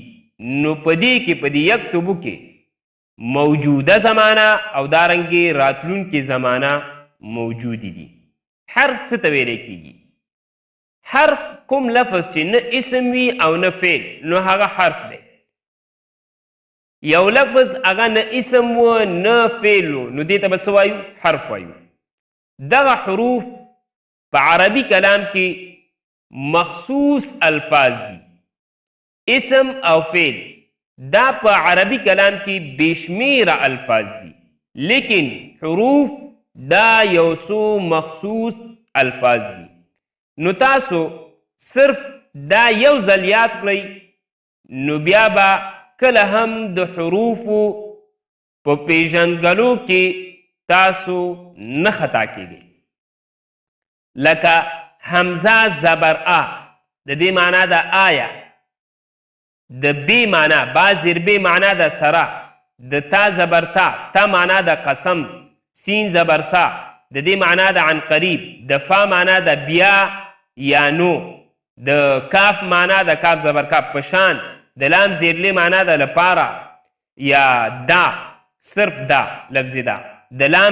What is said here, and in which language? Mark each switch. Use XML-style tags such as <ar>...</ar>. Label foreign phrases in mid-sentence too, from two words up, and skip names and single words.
<ps>نو په دې کې په دې یکتبو کې موجوده زمانه او دارنګې راتلونکې زمانه موجودې دي. حرف څه ته ویلی کیږي؟ حرف کوم لفظ چې نه اسم وي او نه فعل نو هغه حرف دی. یو لفظ هغه نه اسم و نه فعل و نو دې ته به څه وایو؟ حرف وایو. دغه حروف په عربي کلام کې مخصوص الفاظ دي. اسم او فعل دا په عربي کلام کې بشمیره الفاظ دي، لیکن حروف دا یو څو مخصوص الفاظ دي. نو تاسو صرف دا یو ځل یاد کړئ نو بیا به کله هم د حروفو په پیژندګلو کې تاسو نه خطا کیږئ. لکه حمزه زبر آ، د دې معنا د آیا. د بی معنا، با زیر بی معنا د سره، د تا زبر تا، تا معنا د قسم، سین زبر سا، د دې معنا د</ps> <ar>عن قریب،</ar> <ps>د فا معنا د بیا یا نو، د کاف معنا د کاف زبر کاف پشان، د لام زیرلی معنا د لپاره یا دا صرف دا لفظ دا، د لام</ps>